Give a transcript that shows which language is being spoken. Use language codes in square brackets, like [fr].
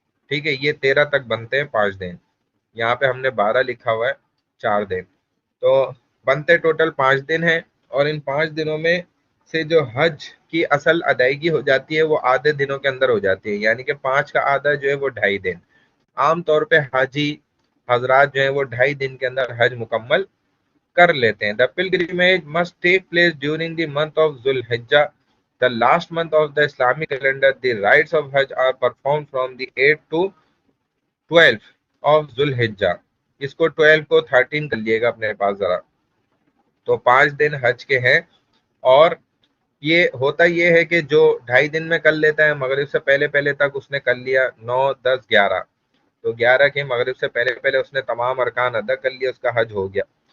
[ur] ٹھیک ہے، یہ 13 تک بنتے ہیں 5 دن. یہاں پہ ہم نے 12 لکھا ہوا ہے، 4 دن، تو بنتے ٹوٹل 5 دن ہیں. اور ان 5 دنوں میں سے جو حج کی اصل ادائیگی ہو جاتی ہے وہ آدھے دنوں کے اندر ہو جاتی ہے، یعنی کہ 5 کا آدھا جو ہے وہ 2.5 دن. عام طور پہ حاجی حضرات جو ہیں وہ 2.5 دن کے اندر حج مکمل کر لیتے ہیں. [en] The pilgrimage must take place during the month of Dhul Hijjah, the last month of the Islamic calendar. The rites of Hajj are performed from the 8 to 12 of Dhul Hijjah. [ur] اس کو 12 کو 13 کر لیے گا اپنے پاس ذرا. تو 5 دن حج کے ہیں. اور یہ ہوتا یہ ہے کہ جو 2.5 دن میں کر لیتا ہے مغرب سے پہلے تک اس نے کر لیا 9، 10، 11، تو 11 کے مغرب سے پہلے اس نے تمام ارکان ادا کر لیا، اس کا حج ہو گیا.